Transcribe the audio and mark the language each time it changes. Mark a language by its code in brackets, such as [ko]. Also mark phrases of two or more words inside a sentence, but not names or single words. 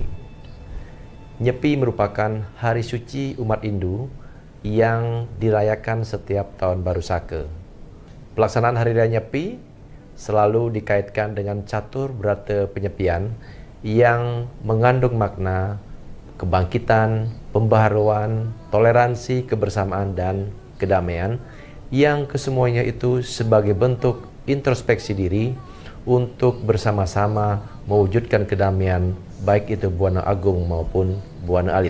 [id] Nyepi merupakan hari suci umat Hindu yang dirayakan setiap tahun baru Saka. Pelaksanaan Hari Raya Nyepi selalu dikaitkan dengan catur berata penyepian yang mengandung makna kebangkitan, pembaharuan, toleransi, kebersamaan, dan kedamaian yang kesemuanya itu sebagai bentuk introspeksi diri untuk bersama-sama mewujudkan kedamaian, baik itu Buana Agung maupun Buana Alit.